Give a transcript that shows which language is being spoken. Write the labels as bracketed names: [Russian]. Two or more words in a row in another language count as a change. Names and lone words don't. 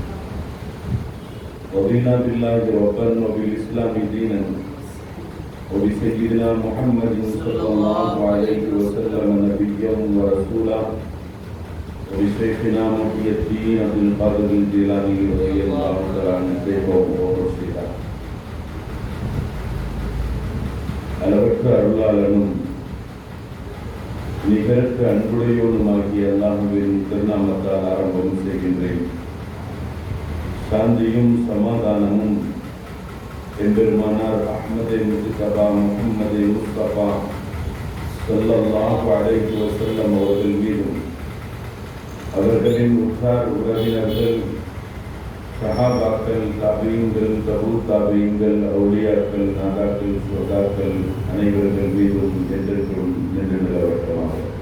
[Arabic] رضينا بالله ربا وبالإسلام دينا وبسيدنا محمد صلى الله عليه وسلم نبيا ورسولا وبشيخنا محي الدين عبد القادر الجيلاني رضي الله تعالى عنه ورسوله. [Tamil] அளவற்ற அருளாளனும் நிகரற்ற அன்புடையோனுமாகிய அல்லாஹ்வின் திருநாமத்தால் ஆரம்பம் செய்கின்றேன். சாந்தியும் சமாதானமும் எம்பெருமானார் அஹ்மதே முஜ்தபா முஹம்மதே முஸ்தபா [Arabic] صلى الله عليه وسلم [Tamil] அவர்கள் மீதும் அவர்களின் உற்றார் உறவினர்கள் சஹாபாக்கள், தாபீன்கள், தபூ தாபீன்கள், அவுலியாக்கள், நாதாக்கள், சுஹதாக்கள் அனைவர்கள் மீதும் என்றென்றும் நின்று நிலவட்டமாக.